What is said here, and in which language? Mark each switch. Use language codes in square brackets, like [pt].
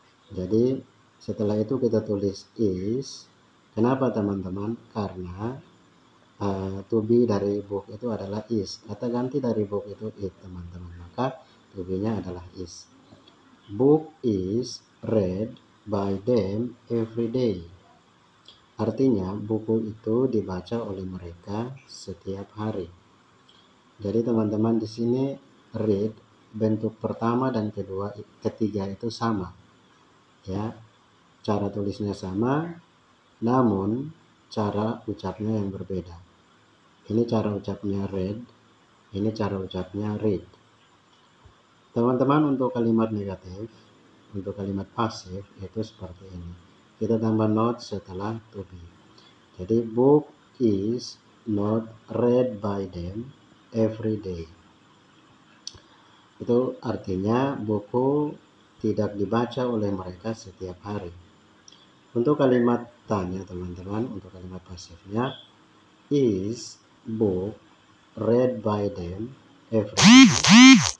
[id] Jadi setelah itu kita tulis is. Kenapa, teman-teman? Karena to be dari book itu adalah is. Kata ganti dari book itu it, teman-teman. Maka to be-nya adalah is. [en] Book is read by them every day. [id] Artinya buku itu dibaca oleh mereka setiap hari. Jadi teman-teman, di sini read bentuk pertama dan ketiga itu sama. Ya, cara tulisnya sama, namun cara ucapnya yang berbeda. Ini cara ucapnya read, ini cara ucapnya read. Teman-teman, untuk kalimat negatif, untuk kalimat pasif itu seperti ini. Kita tambah not setelah to be. [en] Jadi book is not read by them every day. [id] Itu artinya buku tidak dibaca oleh mereka setiap hari. Untuk kalimat tanya, teman-teman, untuk kalimat pasifnya, [en] is book read by them every day.